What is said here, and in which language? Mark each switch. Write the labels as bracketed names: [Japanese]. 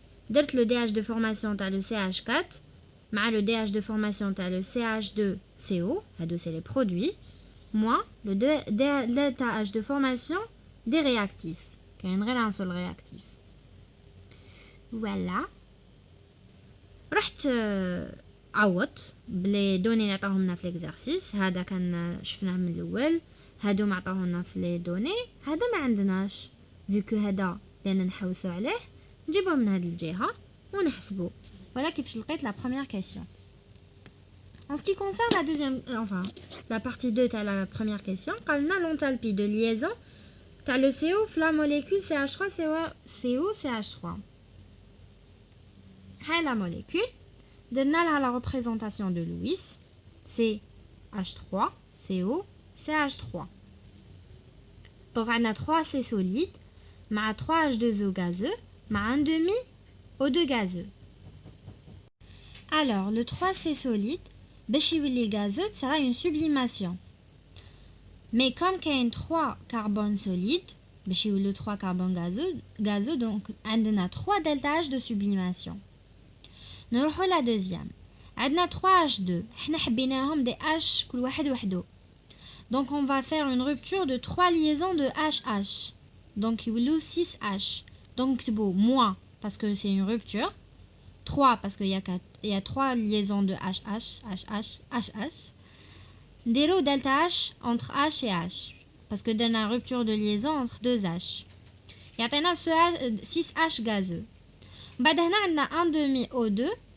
[Arabic] درت [French] le DH de formation تاع le CH4 مع le DH de formation تاع le CH2CO, [Arabic] هادو [French] c'est les produits, moins le DH de formation des réactifs. [Arabic] كاين غير [French] un seul réactif. Voilà. [Arabic] رحت عوضت بلي دوني اللي عطاهم لنا في الاكزرسيس. هذا كان شفناه من الاول، هادو ما عطاونا في لي دوني، هذا ما عندناش. فيكو هذا لان نحوسوا عليه نجيبوه من هذه الجهه ونحسبوا. [French] voilà [Arabic] كيفاش لقيت [French] la première question. En ce qui concerne la deuxième, la partie 2 تاع la première question, [Arabic] قالنا [French] l'enthalpie de liaison تاع le CO في la molécule CH3COCH3. La molécule, [Arabic] درنا لها [French] la représentation de Lewis, CH3, CO, CH3. Donc on a 3C solide, مع 3H2O gazeux, مع 1 demi O2 gazeux. Alors le 3C solide, [Arabic] باش يولي [French] gazeux, sera une sublimation. Mais comme qu'il y a 3 carbones solides, [Arabic] باش يولي [French] 3 carbones gazeux, donc on a 3 delta H de sublimation. [Arabic] نروحوا [French] la deuxième. [Arabic] عندنا 3H2. احنا حبيناهم [French] des H [Arabic] كل واحد وحده. [French] Donc on va faire une rupture de 3 liaisons de HH. Donc [Arabic] يولو [French] 6H. Donc [Arabic] نكتبوا [French] moins parce que c'est une rupture. 3 parce qu'il y a 3 liaisons de HH, HH, HH. [Arabic] نديرو [French] delta H entre H et H parce que [Arabic] درنا [French] une rupture de liaison entre 2 H. [Arabic] يعطينا 6H gazeux. بعد هنا عندنا [French] 1 demi O2.